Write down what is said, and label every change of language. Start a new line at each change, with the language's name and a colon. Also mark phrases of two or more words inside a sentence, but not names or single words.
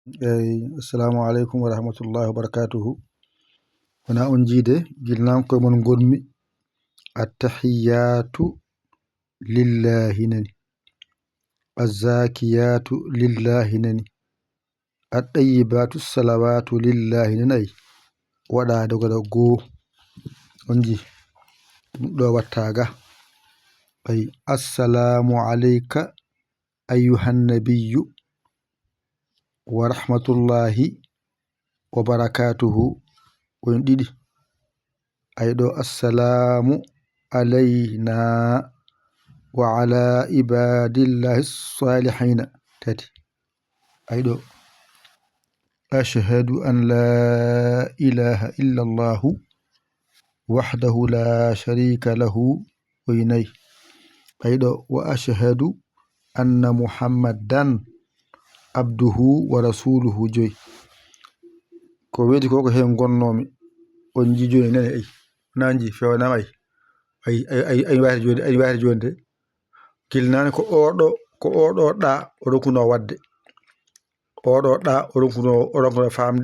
Arabic: السلام عليكم ورحمة الله وبركاته.
Fula: Wana on jiide gilnam koye mon gonmi
Arabic: التحيات لله
Fula: nani,
Arabic: الزاكيات لله
Fula: nani,
Arabic: الطيبات الصلوات لله
Fula: nani. Ayi waɗa dogala goo on ji ɗo wattaga. Ayi
Arabic: السلام عليك أيها النبي ورحمة الله وبركاته
Fula: on ɗiɗi. Ayi ɗo
Arabic: السلام علينا وعلى عباد الله الصالحين
Fula: tati. Ayi ɗo
Arabic: أشهد أن لا إله إلا الله وحده لا شريك له
Fula: oynayi. Ayi ɗo
Arabic: وأشهد أن محمدا عبده ورسوله
Fula: joyi. Ko wedi ko hen gonnomi on ji joni nani. Ayi nanji fewnama. Ayi wahde joni de kilnani ko oɗo ɗa o ronkuno wadde, oɗo ɗa o ronkuno famde